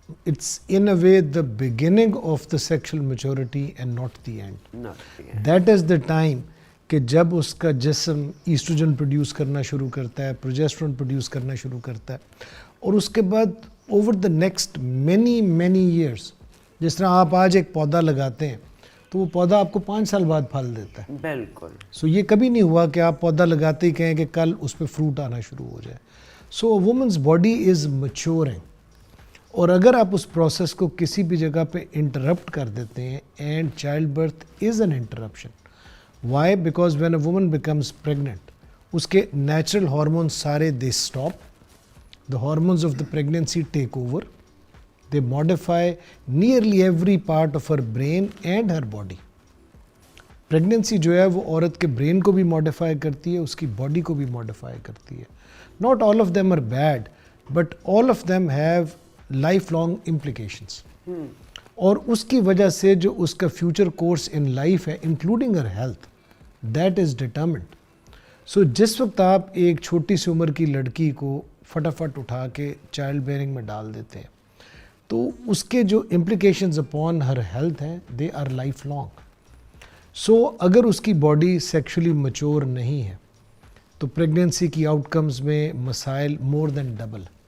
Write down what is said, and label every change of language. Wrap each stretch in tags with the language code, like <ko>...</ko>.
<en>It's in a way the beginning of the sexual maturity and not the end. Not the end. That is the time</en> <ur>کہ جب اس کا جسم oestrogen produce کرنا شروع کرتا ہے, پروجیسٹرون پروڈیوس کرنا شروع کرتا ہے, اور اس کے بعد</ur> <en>over the next many years,</en> <ur>جس طرح آپ آج ایک پودا لگاتے ہیں تو وہ پودا آپ کو 5 سال بعد پھل دیتا ہے. بالکل. سو یہ کبھی نہیں ہوا کہ آپ پودا لگاتے ہی کہیں کہ کل اس پہ فروٹ آنا شروع ہو جائے.</ur> <en>so women's body is maturing,</en> <ur>اور اگر آپ اس پروسیس کو کسی بھی جگہ پہ انٹرپٹ کر دیتے ہیں,</ur> <en>And child birth is an interruption. Why? Because when a woman becomes pregnant,</en> <ur>اس کے نیچرل ہارمونس سارے</ur> <en>They stop, the hormones of the pregnancy take over, they modify nearly every part of her brain and her body.</en> <ur>Pregnancy جو ہے وہ عورت کے brain کو بھی modify کرتی ہے, اس کی باڈی کو بھی modify کرتی ہے.</ur> <en>Not all of them are bad, but all of them have lifelong implications.</en> <ur>اور اس کی وجہ سے جو اس کا</ur> <en>future course in life ہے, including her health, that is determined.</en> <ur>So جس وقت آپ ایک چھوٹی سی عمر کی لڑکی کو فٹافٹ اٹھا کے چائلڈ بیئرنگ میں ڈال دیتے ہیں, تو اس کے جو امپلیکیشنز اپون ہر ہیلتھ ہیں,</ur> <en>They are lifelong.</en> <ur>سو اگر اس کی باڈی سیکشولی میچور نہیں ہے تو پریگنینسی کی آؤٹ کمز میں مسائل</ur> <en>More than double.</en>